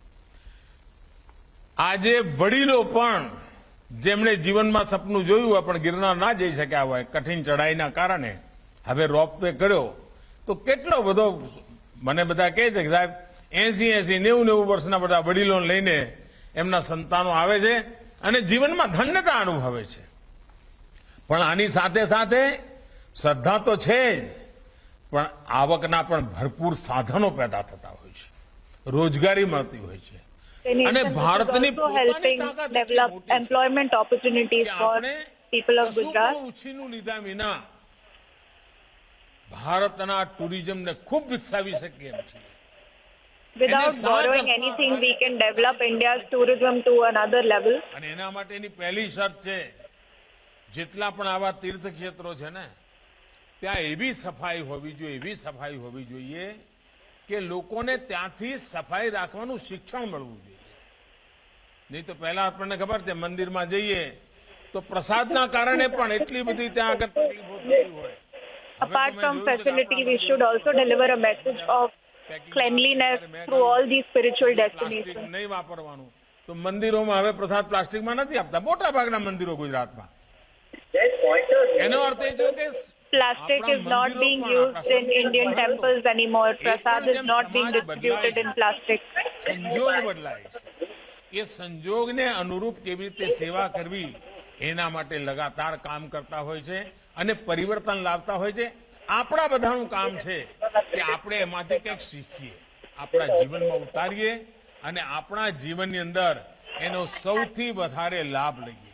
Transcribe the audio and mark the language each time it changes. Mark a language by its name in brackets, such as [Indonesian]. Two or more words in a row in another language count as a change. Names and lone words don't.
[Gujarati] આજે વડીલો પણ જેમણે જીવનમાં સપનું જોયું હોય પણ ગિરનાર ના જઈ શક્યા હોય કઠિન ચઢાઈના કારણે હવે રોપવે કર્યો તો કેટલો બધો મને બધા કહે છે કે સાહેબ 80-90 વર્ષના બધા વડીલો લઈને એમના સંતાનો આવે છે અને જીવનમાં ધન્યતા અનુભવે છે. પણ આની સાથે સાથે શ્રદ્ધા તો છે જ, પણ આવકના પણ ભરપૂર સાધનો પેદા થતા હોય છે, રોજગારી મળતી હોય છે. [English] The nation is also helping develop employment opportunities for people of Gujarat. [Gujarati] ઉછીનું લીધા વિના ભારતના ટુરિઝમને ખૂબ વિકસાવી શકીએ એમ છે. [English] Without borrowing anything, we can develop India's tourism to another level. [Gujarati] અને એના માટેની પહેલી શરત છે જેટલા પણ આવા તીર્થક્ષેત્રો છે ને ત્યાં એવી સફાઈ હોવી જોઈએ કે કે લોકોને ત્યાંથી સફાઈ રાખવાનું શિક્ષણ મળવું જોઈએ. નહીં તો પહેલા આપણને ખબર છે મંદિરમાં જઈએ તો પ્રસાદના કારણે પણ એટલી બધી ત્યાં આગળ તકલીફો થતી હોય. [English] Apart from facility, we should also deliver a message of cleanliness through all these spiritual destinations. [Gujarati] નહીં વાપરવાનું. તો મંદિરોમાં હવે પ્રસાદ પ્લાસ્ટિકમાં નથી આપતા, મોટા ભાગના મંદિરો ગુજરાતમાં. એનો અર્થ એ છે કે [English] Plastic is not being used in Indian temples anymore. Prasad is not being distributed in plastic. [Gujarati] સંજોગ બદલાય છે. એ સંજોગને અનુરૂપ કેવી રીતે સેવા કરવી એના માટે લગાતાર કામ કરતા હોય છે અને પરિવર્તન લાવતા હોય છે. આપણા બધાનું કામ છે કે આપણે એમાંથી કંઈક શીખીએ, આપણા જીવનમાં ઉતારીએ અને આપણા જીવનની અંદર એનો સૌથી વધારે લાભ લઈએ.